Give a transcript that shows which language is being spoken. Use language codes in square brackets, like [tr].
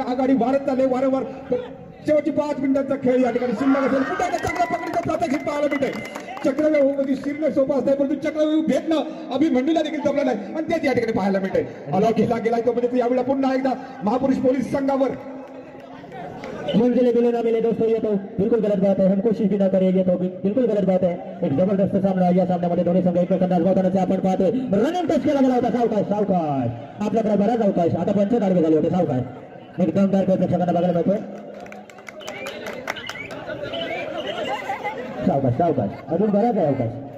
[mr] आघाडी वाढत चालले वारंवार. शेवटची 5 मिनिटांचा खेळ या ठिकाणी शिल्लक असेल. पुन्हा एकदा चांगल्या पकडीचा प्रात्यक्षिक पाहायला मिळतंय. चक्रव्यूह म्हणजे शिरणे सोपं असतंय परंतु चक्रव्यूह भेटणं अभिमन्यूला देखील जमलं नाही आणि तेच या ठिकाणी पाहायला मिळतंय. अलॉकीला गेलाय तो म्हणजे यावेळेला पुन्हा एकदा महापुरुष पोलीस संघावर [hi] मंजिले मिले ना मिले दोस्तों ये तो बिल्कुल गलत बात है. हम कोशिश भी ना करें ये तो बिल्कुल गलत बात है. [mr] एक जबरदस्त सामना या सामन्यामध्ये दोन्ही संघ एकमेकांना आजमावताना आपण पाहतोय. रनिंग टच केला गेला होता. सावकाश आपल्याकडे बराच अवकाश. आता 5 आडवे झाले होते. सावकाश एक दमदार खेळ प्रेक्षकांना बघायला मिळतोय. सावकाश अजून बराच आहे अवकाश.